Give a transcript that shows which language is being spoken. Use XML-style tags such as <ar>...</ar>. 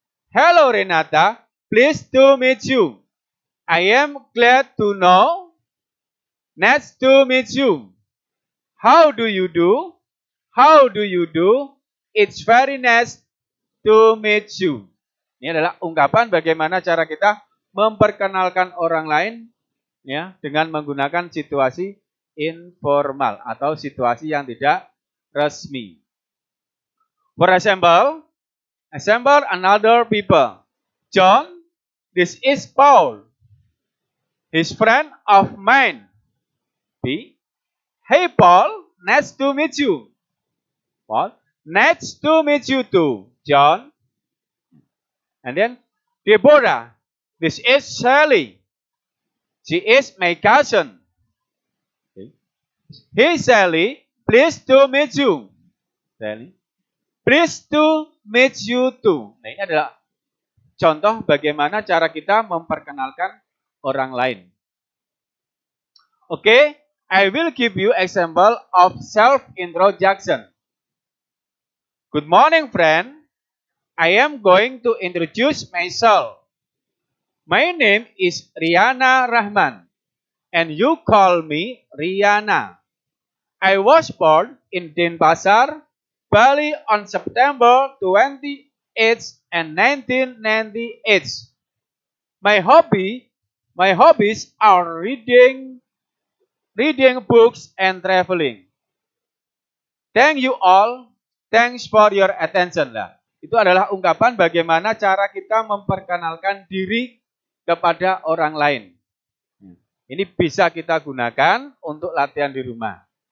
<en>Hello, Renata. Pleased to meet you. I am glad to know. Nice to meet you. How do you do? How do you do? It's very nice to meet you.</en> <id>Ini adalah ungkapan bagaimana cara kita memperkenalkan orang lain ya dengan menggunakan situasi informal atau situasi yang tidak resmi.</id> <en>For example, another people. John, this is Paul. His friend of mine. B. Hey Paul, nice to meet you. Paul, nice to meet you too, John. And then Deborah, this is Sally. She is my cousin. Okay. Hey Sally, pleased to meet you. Sally, pleased to meet you too.</en> <id>Nah, ini adalah contoh bagaimana cara kita memperkenalkan orang lain.</id> <en>Okay, I will give you example of self-introduction. Good morning, friend. I am going to introduce myself. My name is Riana Rahman, and you call me Riana. I was born in Denpasar, Bali on September 28th and 1998. My hobbies are reading books and traveling. Thank you all. Thanks for your attention lah.</en> <id>Itu adalah ungkapan bagaimana cara kita memperkenalkan diri kepada orang lain. Ini bisa kita gunakan untuk latihan di rumah.</id>